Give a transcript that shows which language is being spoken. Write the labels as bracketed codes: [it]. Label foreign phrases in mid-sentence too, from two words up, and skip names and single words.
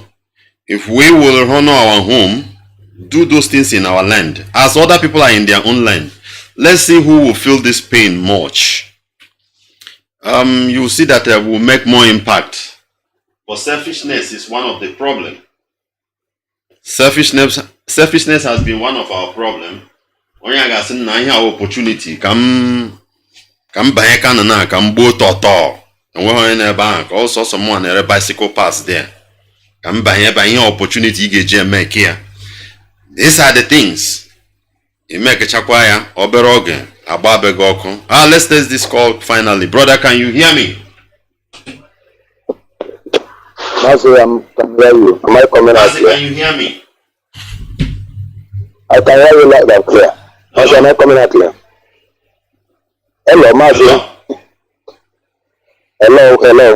[en] If we will honor our home, do those things in our land, as other people are in their own land, let's see who will feel this pain much. You will see that it will make more impact. But selfishness is one of the problems. Selfishness has been one of our problems. [ig] Onye ga-asị na ihe opportunity ka m banye Kanu na ka m gbuo tọtọ enweghị onye n'ebe ahụ ka ọsọ someone na-ere [en] bicycle pass there [ig] ka m banye ebe ihe opportunity ị ga-eji eme ke ya. [en] These are the things. [ig] Imekechakwa ya obere oge agba be gị ọkụ. [en] Let's test this call finally. Brother, can you hear me? Mazi, I can hear you. Am I coming out clear? Can you hear me? I can hear you loud and clear. Mazi, am I coming out clear? Hello, Mazi. Hello.